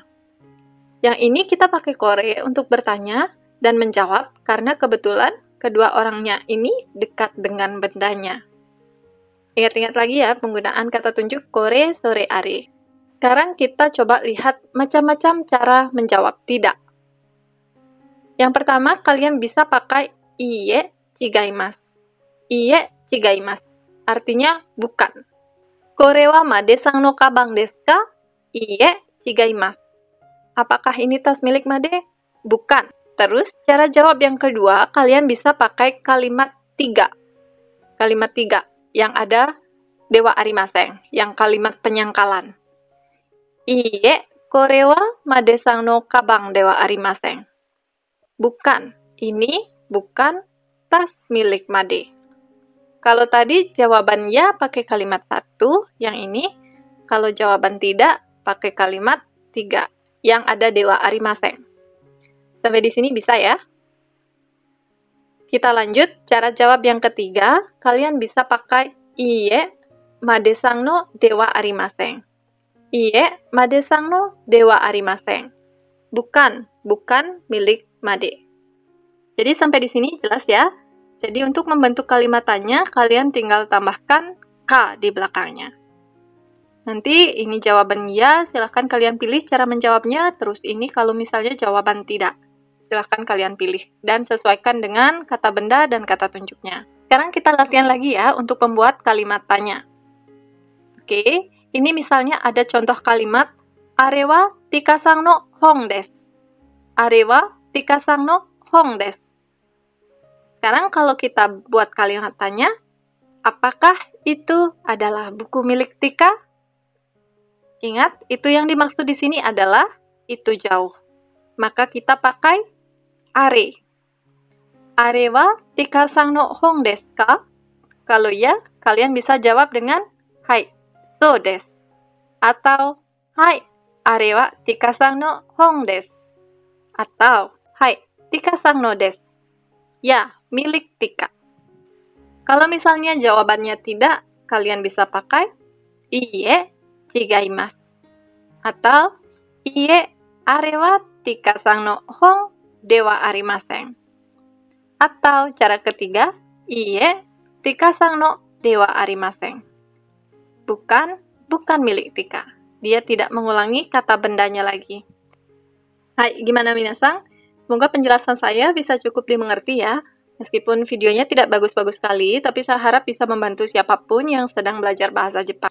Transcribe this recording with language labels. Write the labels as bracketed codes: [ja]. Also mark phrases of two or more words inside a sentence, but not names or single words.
[id] Yang ini kita pakai kore untuk bertanya dan menjawab karena kebetulan kedua orangnya ini dekat dengan bendanya. Ingat-ingat lagi ya penggunaan kata tunjuk [ja] これ、それ、あれ. [id] Sekarang kita coba lihat macam-macam cara menjawab tidak. Yang pertama, kalian bisa pakai [ja] いいえ、違います. いいえ、違います. [id] Artinya bukan. [ja] これはMadeさんのかばんですか? いいえ、違います. [id] Apakah ini tas milik Made? Bukan. Terus, cara jawab yang kedua, kalian bisa pakai kalimat 3. Kalimat 3 yang ada [ja] ではありません, [id] yang kalimat penyangkalan. [ja] いいえ、これはMadeさんのかばんではありません. [id] Bukan, ini bukan tas milik Made. Kalau tadi jawaban ya pakai kalimat 1, yang ini kalau jawaban tidak pakai kalimat 3, yang ada [ja] ではありません. [id] Sampai di sini bisa ya? Kita lanjut, cara jawab yang ketiga, kalian bisa pakai [ja] いいえ、Madeさんのではありません. いいえ、Madeさんのではありません. [id] Bukan, bukan milik Made. Jadi sampai di sini jelas ya? Jadi untuk membentuk kalimat tanya, kalian tinggal tambahkan ka di belakangnya. Nanti ini jawaban ya, silahkan kalian pilih cara menjawabnya. Terus ini kalau misalnya jawaban tidak. Silahkan kalian pilih dan sesuaikan dengan kata benda dan kata tunjuknya. Sekarang kita latihan lagi ya untuk membuat kalimat tanya. Oke, ini misalnya ada contoh kalimat [ja] あれはtikaさんの本です. あれはtikaさんの本です. [id] Sekarang kalau kita buat kalimat tanya, apakah itu adalah buku milik Tika? Ingat, itu yang dimaksud di sini adalah itu jauh. Maka kita pakai are. [ja] あれはtikaさんの本ですか? [id] Kalau ya, kalian bisa jawab dengan [ja] はい、そうです. [id] Atau hai, [ja] あれはtikaさんの本です. Atau はい、tikaさんのです. [id] Ya, milik Tika. Kalau misalnya jawabannya tidak, kalian bisa pakai [ja] いいえ、違います. Atau いいえ、あれはtikaさんの本ではありません. [id] Atau cara ketiga, [ja] いいえ、tikaさんのではありません. [id] Bukan, bukan milik Tika. Dia tidak mengulangi kata bendanya lagi. Hai, gimana minasang? Semoga penjelasan saya bisa cukup dimengerti ya. Meskipun videonya tidak bagus-bagus sekali, tapi saya harap bisa membantu siapapun yang sedang belajar bahasa Jepang.